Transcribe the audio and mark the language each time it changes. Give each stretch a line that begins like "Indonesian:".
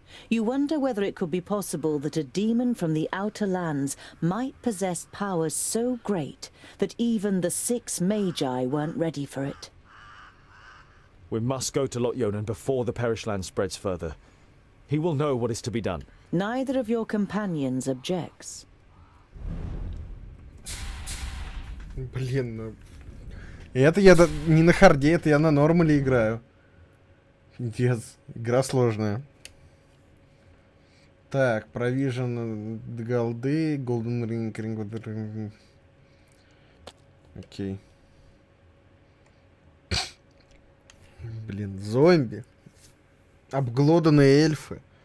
English: You wonder whether it could be possible that a demon from the outer lands might possess powers so great that even the 6 Magi weren't ready for it. We must go to Lot Yonan before the perished land spreads further. He will know what is to be done. Neither of your companions objects.
Russian: Блин, ну... Это я не на харде, это я на нормале играю. Пиздец, игра сложная. Так, Provision голды, Golden Ring, окей. Блин, зомби. Обглоданные эльфы.